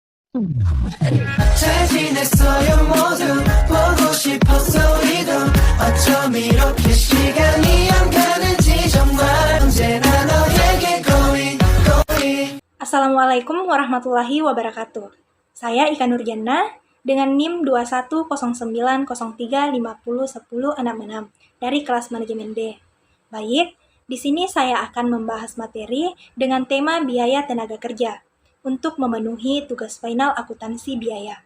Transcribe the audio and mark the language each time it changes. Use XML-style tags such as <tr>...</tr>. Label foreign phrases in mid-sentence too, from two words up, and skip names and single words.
<ko>잘 지냈어요 모두 보고 싶었어 우리도 어쩜 이렇게 시간이 안 가는지 정말 언제나 너에게 going.</ko> <ar>السلام عليكم ورحمة الله وبركاته.</ar> <id>Saya Ika Nurjana dengan NIM 210903501066 dari kelas manajemen D. Baik, di sini saya akan membahas materi dengan tema biaya tenaga kerja untuk memenuhi tugas final akuntansi biaya.</id>